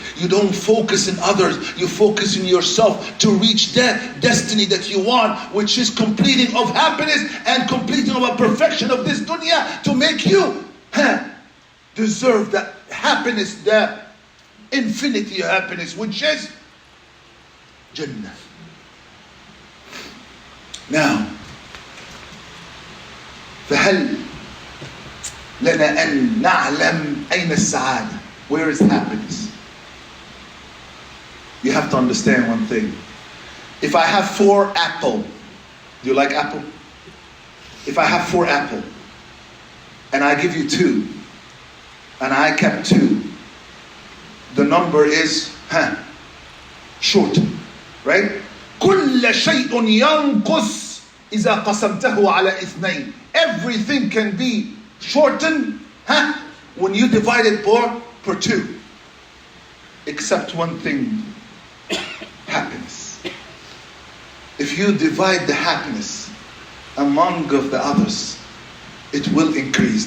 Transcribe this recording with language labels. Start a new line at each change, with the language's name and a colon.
English: You don't focus in others, you focus in yourself to reach that destiny that you want, which is completing of happiness and completing of a perfection of this dunya, to make you deserve that happiness, the infinity of happiness, which is Jannah.
Arabic: Now, فهل لنا أن نعلم أين السعادة?
English: Where is happiness? You have to understand one thing. If I have 4 apples, do you like apple? If I have 4 apples and I give you 2 and I kept 2, the number is short, right?
Arabic: كل شيء ينقص إذا قسمته على 2.
English: Everything can be shortened when you divide it per 2, except one thing: happiness. If you divide the happiness among of the others, it will increase.